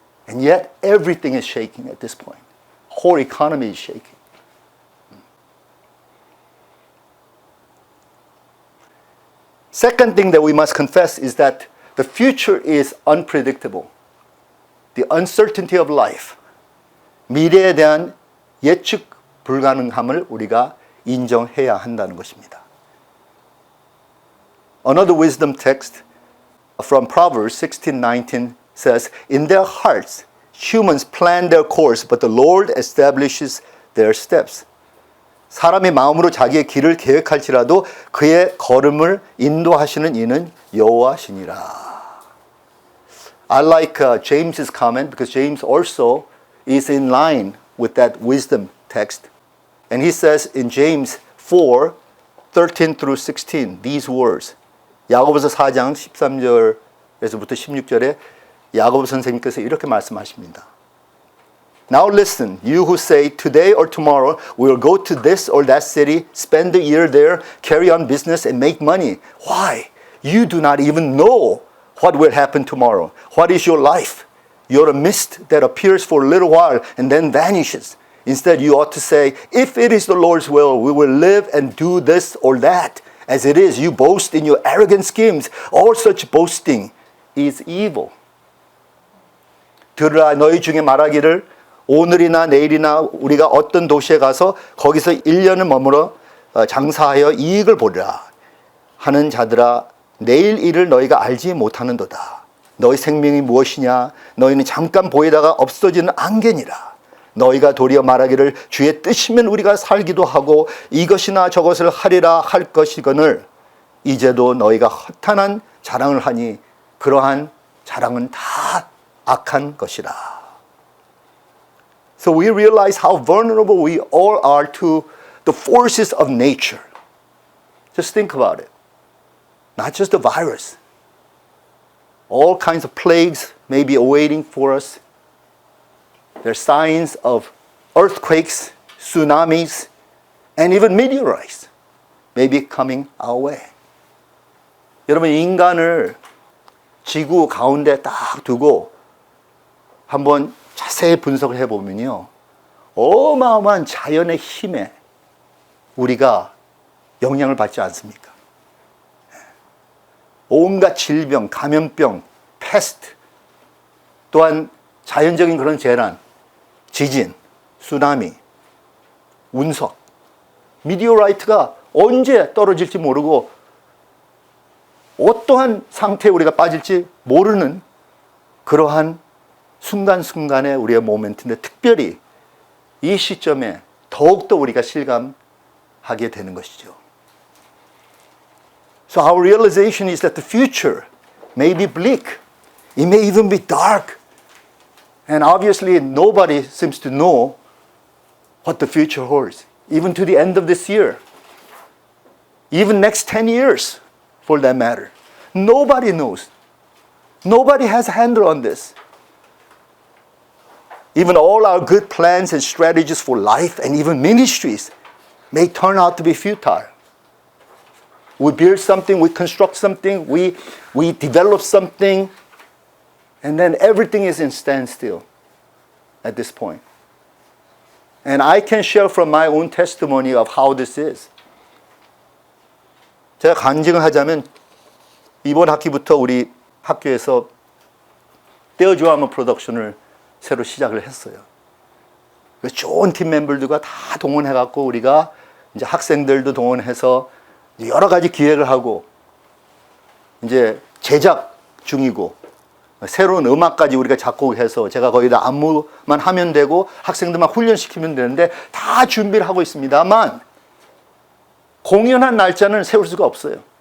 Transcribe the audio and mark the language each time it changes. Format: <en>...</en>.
<en>And yet, everything is shaking at this point. Whole economy is shaking. Second thing that we must confess is that the future is unpredictable. The uncertainty of life.</en> <ko>미래에 대한 예측 불가능함을 우리가 인정해야 한다는 것입니다.</ko> <en>Another wisdom text from Proverbs 16:19 says, in their hearts, humans plan their course, but the Lord establishes their steps.</en> <ko>사람의 마음으로 자기의 길을 계획할지라도 그의 걸음을 인도하시는 이는 여호와시니라.</ko> <en>I like James's comment because James also is in line with that wisdom text. And he says in James 4:13 through 16 these words.</en> <ko>야고보서 4장 13절에서부터 16절에 야고보 선생님께서 이렇게 말씀하십니다.</ko> <en>Now listen, you who say today or tomorrow we will go to this or that city, spend a year there, carry on business and make money. Why? You do not even know what will happen tomorrow. What is your life? You're a mist that appears for a little while and then vanishes. Instead, you ought to say, if it is the Lord's will, we will live and do this or that. As it is, you boast in your arrogant schemes. All such boasting is evil.</en> <ko>들으라 너희 중에 말하기를 오늘이나 내일이나 우리가 어떤 도시에 가서 거기서 1년을 머물러 장사하여 이익을 보리라 하는 자들아 내일 일을 너희가 알지 못하는도다. 너희 생명이 무엇이냐? 너희는 잠깐 보이다가 없어지는 안개니라. 너희가 도리어 말하기를 주의 뜻이면 우리가 살기도 하고 이것이나 저것을 하리라 할 것이거늘 이제도 너희가 허탄한 자랑을 하니 그러한 자랑은 다 악한 것이라.</ko> <en>So we realize how vulnerable we all are to the forces of nature. Just think about it. Not just the virus. All kinds of plagues may be awaiting for us. There are signs of earthquakes, tsunamis, and even meteorites may be coming our way.</en> <ko>여러분, 인간을 지구 가운데 딱 두고 한번 자세히 분석을 해보면요. 어마어마한 자연의 힘에 우리가 영향을 받지 않습니까? 온갖 질병, 감염병, 패스트, 또한 자연적인 그런 재난, 지진, 쓰나미, 운석, 미디어라이트가 언제 떨어질지 모르고 어떠한 상태에 우리가 빠질지 모르는 그러한 순간순간의 우리의 모멘트인데 특별히 이 시점에 더욱더 우리가 실감하게 되는 것이죠.</ko> <en>So our realization is that the future may be bleak. It may even be dark. And obviously nobody seems to know what the future holds, even to the end of this year. even next 10 years for that matter. Nobody knows. Nobody has a handle on this. Even all our good plans and strategies for life and even ministries may turn out to be futile. We build something, we construct something, we develop something, and then everything is in standstill at this point. And I can share from my own testimony of how this is.</en> <ko>제가 간증을 하자면 이번 학기부터 우리 학교에서 떼어주아마 프로덕션을 새로 시작을 했어요. 좋은 팀 멤버들과 다 동원해갖고 우리가 이제 학생들도 동원해서 여러 가지 기획을 하고 이제 제작 중이고 새로운 음악까지 우리가 작곡해서 제가 거기다 안무만 하면 되고 학생들만 훈련시키면 되는데 다 준비를 하고 있습니다만 공연한 날짜는 세울 수가 없어요.</ko>